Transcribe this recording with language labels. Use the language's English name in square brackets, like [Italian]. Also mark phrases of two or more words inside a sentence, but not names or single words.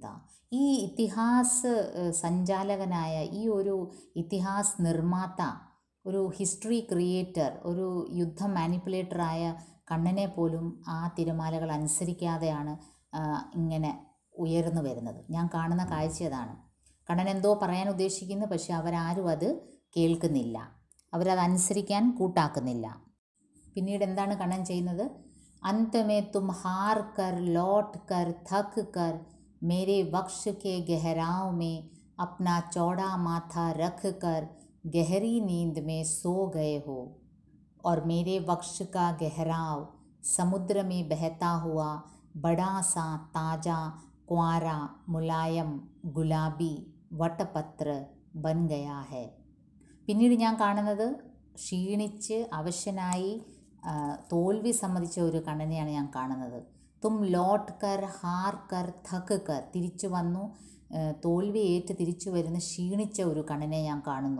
[Malayalam] ഈ ഇതിഹാസ് സഞ്ചാലകനായ, ഈ ഒരു ഇതിഹാസ് നിർമ്മാത, ഒരു [English] history creator, [Malayalam] ഒരു യുദ്ധ മാനിപ്പുലേറ്ററായ കണ്ണനെ പോലും ആ തിരമാലകൾ അനുസരിക്കാതെയാണ് ഇങ്ങനെ ഉയർന്നു വരുന്നത്. ഞാൻ കാണുന്ന കാഴ്ച അതാണ്. കണ്ണൻ എന്തോ പറയാൻ ഉദ്ദേശിക്കുന്നു, പക്ഷെ അവരാരും അത് കേൾക്കുന്നില്ല, അവരതനുസരിക്കാൻ കൂട്ടാക്കുന്നില്ല. പിന്നീട് എന്താണ് കണ്ണൻ ചെയ്യുന്നത്? [Hindi] अंत में तुम हार कर लौट कर थक कर मेरे वक्ष के गहराव में अपना चौड़ा माथा रख कर गहरी नींद में सो गए हो. और मेरे वक्ष का गहराव समुद्र में बहता हुआ बड़ा सा ताजा क्वारा मुलायम गुलाबी वट्टपत्र बन गया है. [Malayalam] പിന്നീട് ഞാൻ കാണുന്നത് ക്ഷീണിച്ച് അവശനായി തോൽവി സമ്മതിച്ച ഒരു കണ്ണനെയാണ് ഞാൻ കാണുന്നത്. [Hindi] तुम लौट कर हार कर थक कर, [Malayalam] തിരിച്ചു വന്നു തോൽവി ഏറ്റ് തിരിച്ചു വരുന്ന ക്ഷീണിച്ച ഒരു കണ്ണനെ ഞാൻ കാണുന്നു.